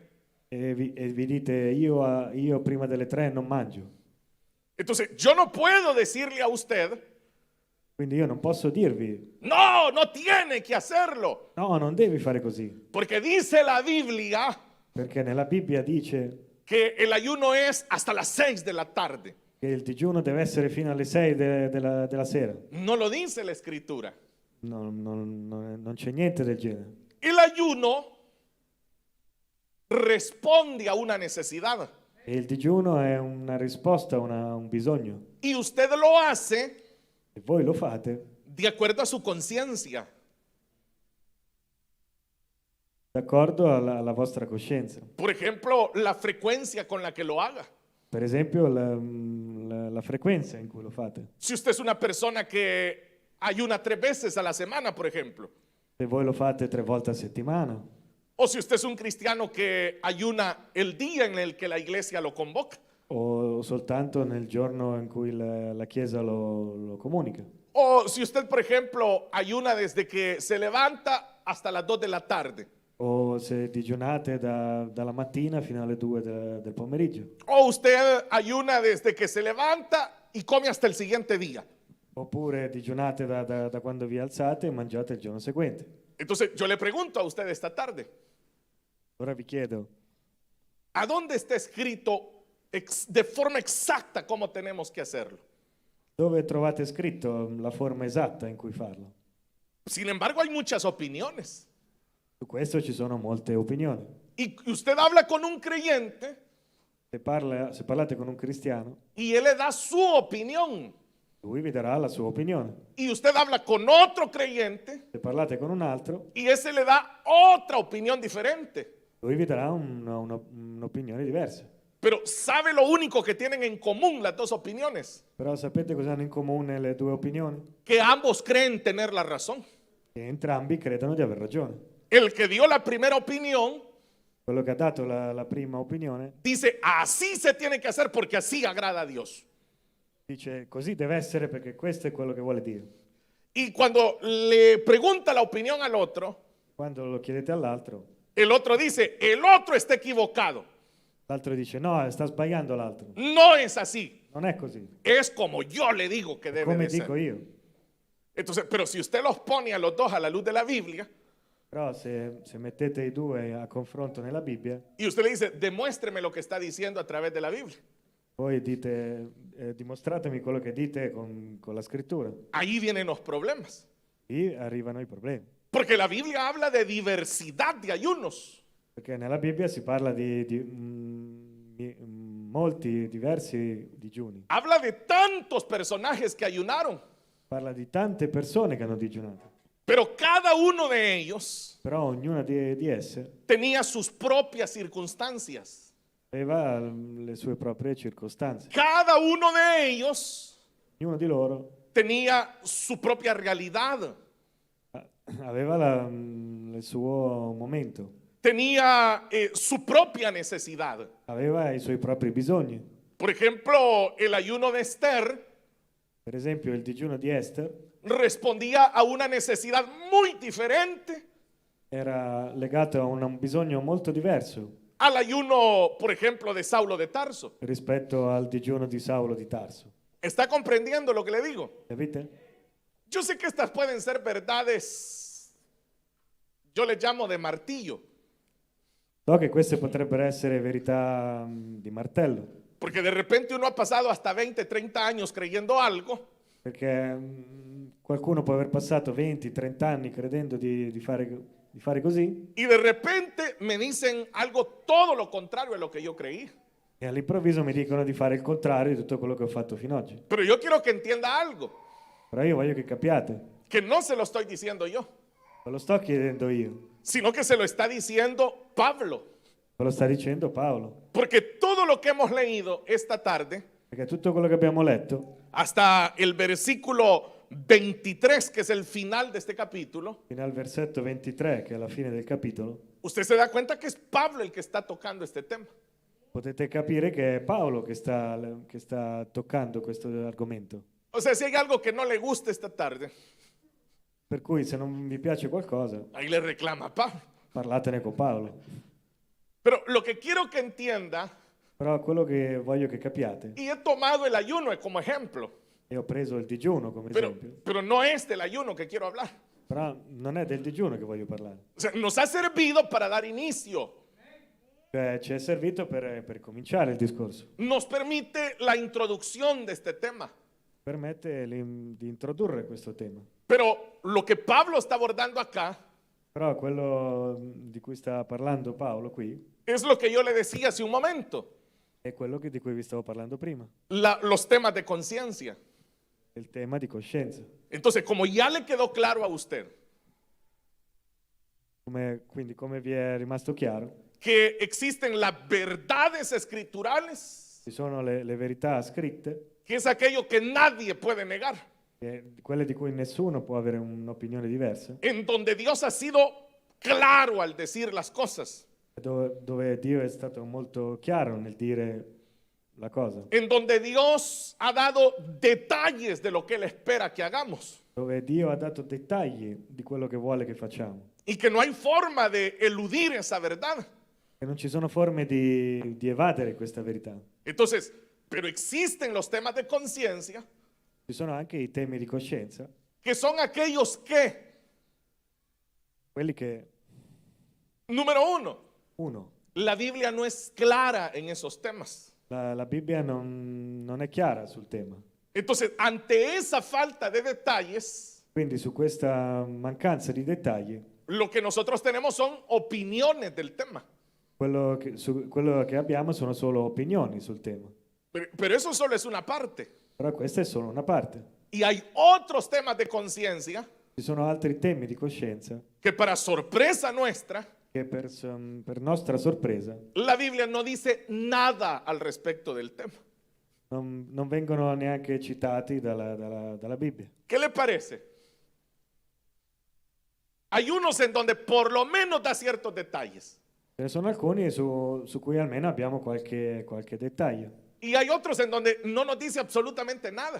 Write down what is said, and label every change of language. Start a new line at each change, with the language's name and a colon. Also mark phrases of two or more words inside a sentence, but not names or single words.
Italian: e vi dite io prima delle 3 non mangio,
Spanish: Entonces, yo no puedo decirle a usted,
Italian: quindi io non posso dirvi
Spanish: no, no tiene que hacerlo,
Italian: no, non devi fare così,
Spanish: porque dice la Biblia
Italian: perché nella Bibbia dice
Spanish: que el ayuno es hasta las 6 de la tarde.
Italian: che il digiuno deve essere fino alle 6 della sera.
Spanish: No lo dice la escritura.
Italian: Non c'è niente del genere.
Spanish: El ayuno responde a una necesidad
Italian: E il digiuno è una risposta a un bisogno.
Spanish: y usted lo hace
Italian: E voi lo fate
Spanish: de acuerdo a su conciencia.
Italian: d'accordo alla vostra coscienza.
Spanish: Por ejemplo, la frecuencia con la que lo haga.
Italian: Per esempio la frequenza in cui lo fate.
Spanish: Si usted es una persona que ayuna 3 veces a la semana, por ejemplo,
Italian: Se voi lo fate 3 volte a settimana,
Spanish: o si usted es un cristiano que ayuna el día en el que la iglesia lo convoca,
Italian: o soltanto nel giorno in cui la Chiesa lo comunica.
Spanish: o si usted, por ejemplo, ayuna desde que se levanta hasta las 2 de la tarde,
Italian: O se digiunate dalla mattina fino alle 2 del pomeriggio.
Spanish: o usted ayuna desde que se levanta y come hasta el siguiente día.
Italian: Oppure digiunate da quando vi alzate e mangiate il giorno seguente.
Spanish: Entonces, yo le pregunto a usted esta tarde,
Italian: Ora vi chiedo,
Spanish: ¿a dónde está escrito de forma exacta cómo tenemos que hacerlo?
Italian: dove trovate scritto la forma esatta in cui farlo?
Spanish: Sin embargo, hay muchas opiniones.
Italian: Su questo ci sono molte opinioni.
Spanish: Y usted habla con un creyente
Italian: Se parlate con un cristiano,
Spanish: y él le da su opinión.
Italian: lui vi darà la sua opinione.
Spanish: Y usted habla con otro creyente
Italian: Se parlate con un altro,
Spanish: y ese le da otra opinión diferente.
Italian: lui vi darà un'opinione diversa.
Spanish: Pero ¿sabe lo único que tienen en común las dos opiniones?
Italian: Però sapete cosa hanno in comune le due opinioni?
Spanish: Que ambos creen tener la razón.
Italian: Che entrambi credono di aver ragione.
Spanish: El que dio la primera opinión
Italian: Quello che ha dato la prima opinione
Spanish: dice, así se tiene que hacer porque así agrada a Dios.
Italian: dice così deve essere perché questo è quello che vuole Dio.
Spanish: Y cuando le pregunta la opinión al otro,
Italian: Quando lo chiedete all'altro,
Spanish: el otro dice, el otro está equivocado.
Italian: l'altro dice no, sta sbagliando l'altro.
Spanish: No es así.
Italian: Non è così.
Spanish: Es como yo le digo que debe
Italian: Come
Spanish: de
Italian: dico
Spanish: ser.
Italian: io.
Spanish: Entonces, pero si usted los pone a los dos a la luz de la Biblia
Italian: Però se mettete i due a confronto nella Bibbia,
Spanish: y usted le dice, demuéstreme lo que está diciendo a través de la Biblia,
Italian: voi dite dimostratemi quello che dite con la scrittura.
Spanish: ahí vienen los problemas.
Italian: Lì arrivano i problemi.
Spanish: Porque la Biblia habla de diversidad de ayunos.
Italian: Perché nella Bibbia si parla di molti diversi digiuni.
Spanish: Habla de tantos personajes que ayunaron,
Italian: Parla di tante persone che hanno digiunato.
Spanish: pero cada uno de ellos
Italian: Però ognuna di esse
Spanish: tenía sus propias circunstancias.
Italian: aveva le sue proprie circostanze.
Spanish: Cada uno de ellos
Italian: Ognuno di loro
Spanish: tenía su propia realidad,
Italian: aveva il suo momento,
Spanish: tenía su propia necesidad.
Italian: aveva i suoi propri bisogni.
Spanish: Por ejemplo, el ayuno de Esther
Italian: Per esempio il digiuno di Esther
Spanish: respondía a una necesidad muy diferente
Italian: era legato a un bisogno molto diverso
Spanish: al ayuno, por ejemplo, de Saulo de Tarso.
Italian: rispetto al digiuno di Saulo di Tarso.
Spanish: ¿Está comprendiendo lo que le digo?
Italian: Capite?
Spanish: Yo sé que estas pueden ser verdades, yo le llamo de martillo,
Italian: So che queste potrebbero essere verità di martello,
Spanish: porque de repente uno ha pasado hasta 20, 30 años creyendo algo
Italian: perché qualcuno può aver passato 20-30 anni credendo di fare così
Spanish: y de repente me dicen algo todo lo contrario a lo que yo creí.
Italian: e all'improvviso mi dicono di fare il contrario di tutto quello che ho fatto fino ad oggi.
Spanish: Pero yo quiero que entienda algo,
Italian: Però io voglio che capiate,
Spanish: que no se lo estoy diciendo yo,
Italian: ve lo sto chiedendo io,
Spanish: sino que se lo está diciendo Pablo.
Italian: ve lo sta dicendo Paolo,
Spanish: Porque todo lo que hemos leído esta tarde,
Italian: perché tutto quello che abbiamo letto,
Spanish: hasta el versículo 23, que es el final de este capítulo,
Italian: fino al versetto 23, che è la fine del capitolo,
Spanish: usted se da cuenta que es Pablo el que está tocando este tema.
Italian: potete capire che è Paolo che sta toccando questo argomento.
Spanish: O sea, si hay algo que no le gusta esta tarde,
Italian: Per cui se non vi piace qualcosa,
Spanish: ahí le reclama a Pablo.
Italian: parlatene con Paolo.
Spanish: Pero lo que quiero que entienda,
Italian: Però quello che voglio che capiate,
Spanish: y he tomado el ayuno como ejemplo,
Italian: e ho preso il digiuno come esempio,
Spanish: pero no es del ayuno que quiero hablar.
Italian: però non è del digiuno che voglio parlare.
Spanish: O sea, nos ha servido para dar inicio,
Italian: Cioè, ci è servito per cominciare il discorso.
Spanish: nos permite la introducción de este tema.
Italian: Permette di introdurre questo tema.
Spanish: Pero lo que Pablo está abordando acá
Italian: Però quello di cui sta parlando Paolo qui
Spanish: es lo que yo le decía hace un momento,
Italian: è quello di cui vi stavo parlando prima,
Spanish: los temas de conciencia.
Italian: il tema di coscienza.
Spanish: Entonces, como ya le quedó claro a usted
Italian: Quindi come vi è rimasto chiaro,
Spanish: que existen las verdades escriturales,
Italian: ci sono le verità scritte,
Spanish: que es aquello que nadie puede negar,
Italian: quelle di cui nessuno può avere un'opinione diversa,
Spanish: en donde Dios ha sido claro al decir las cosas,
Italian: dove Dio è stato molto chiaro nel dire la cosa,
Spanish: en donde Dios ha dado detalles de lo que Él espera que hagamos
Italian: dove Dio ha dato dettagli di quello che vuole che facciamo,
Spanish: y que no hay forma de eludir esa verdad.
Italian: e non ci sono forme di evadere questa verità.
Spanish: Entonces, pero existen los temas de conciencia,
Italian: Ci sono anche i temi di coscienza,
Spanish: que son aquellos que,
Italian: quelli che,
Spanish: número uno,
Italian: 1,
Spanish: la Biblia no es clara en esos temas.
Italian: la Bibbia non è chiara sul tema.
Spanish: Entonces, ante esa falta de detalles,
Italian: Quindi su questa mancanza di dettagli,
Spanish: lo que nosotros tenemos son opiniones del tema.
Italian: quello che abbiamo sono solo opinioni sul tema.
Spanish: Pero eso solo es una parte.
Italian: Però questa è solo una parte.
Spanish: Y hay otros temas de conciencia
Italian: Ci sono altri temi di coscienza
Spanish: que para sorpresa nuestra,
Italian: che per nostra sorpresa
Spanish: la Biblia no dice nada al respecto del tema.
Italian: non vengono neanche citati dalla Bibbia.
Spanish: ¿Qué le parece? Hay unos en donde por lo menos da ciertos detalles.
Italian: Ce ne sono alcuni su cui almeno abbiamo qualche dettaglio
Spanish: Y hay otros en donde no nos dice absolutamente nada.